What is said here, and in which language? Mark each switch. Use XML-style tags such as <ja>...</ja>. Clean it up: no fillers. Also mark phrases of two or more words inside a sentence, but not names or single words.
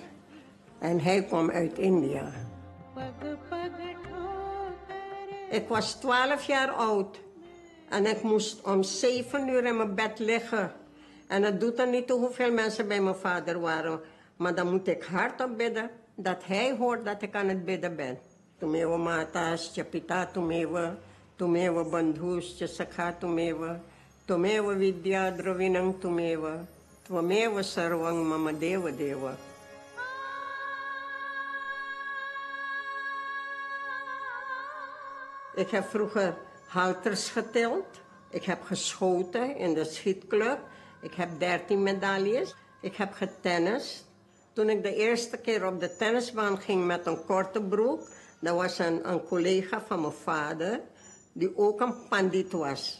<nl>En hij kwam uit India. Ik was 12 jaar oud. En ik moest om 7 uur in mijn bed liggen. En het doet er niet toe hoeveel mensen bij mijn vader waren. Maar dan moet ik hardop bidden, dat hij hoort dat ik aan het bidden ben.</nl> <sa>त्वमेव माता च पिता त्वमेव बन्धुश्च सखा त्वमेव विद्या द्रविणं त्वमेव सर्वं मम देव देव.</sa> <nl>Ik heb vroeger halters geteld. Ik heb geschoten in de schietclub. Ik heb 13 medailles. Ik heb getennist. Toen ik de eerste keer op de tennisbaan ging met een korte broek, dat was een collega van mijn vader, die ook een pandit was.</nl>